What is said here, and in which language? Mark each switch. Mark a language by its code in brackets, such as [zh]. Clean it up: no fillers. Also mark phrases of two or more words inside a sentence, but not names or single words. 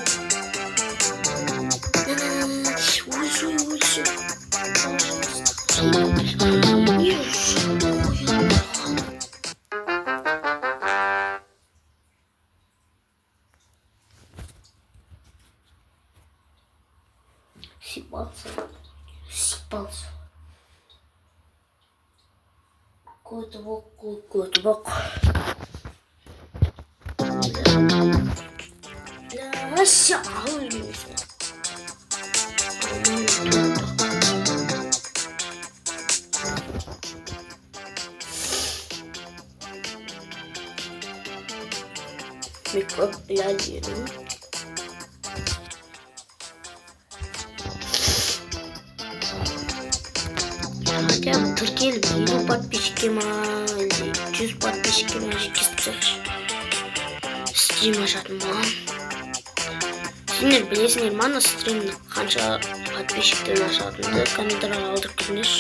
[ru] Ой. Сипался. Какой-то бок. Да, ща, микрофон. [kk] Хотя бы тіркеліп 50 подписчикке ма, 100 подписчикке ма жеткізсекші. Стрим ашатын болам. Сендер білесіңдер ма, стримді қанша подписчиктен ашатынды комментарияға алдырып кетіңдерші.